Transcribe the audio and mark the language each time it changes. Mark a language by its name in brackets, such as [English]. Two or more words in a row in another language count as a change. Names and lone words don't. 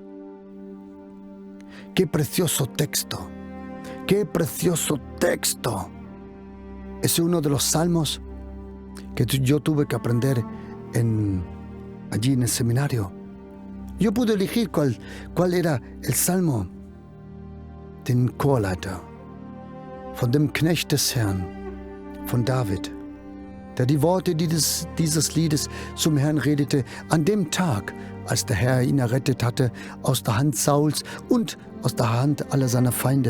[Spanish] ¡Qué precioso texto! ¡Qué precioso texto! Es uno de los salmos que yo tuve que aprender allí en el seminario. Yo pude elegir cuál era el salmo. [German] Den Chorleiter, von dem Knecht des Herrn, von David, der die Worte dieses Liedes zum Herrn redete, an dem Tag, als der Herr ihn errettet hatte aus der Hand Sauls und aus der Hand aller seiner Feinde.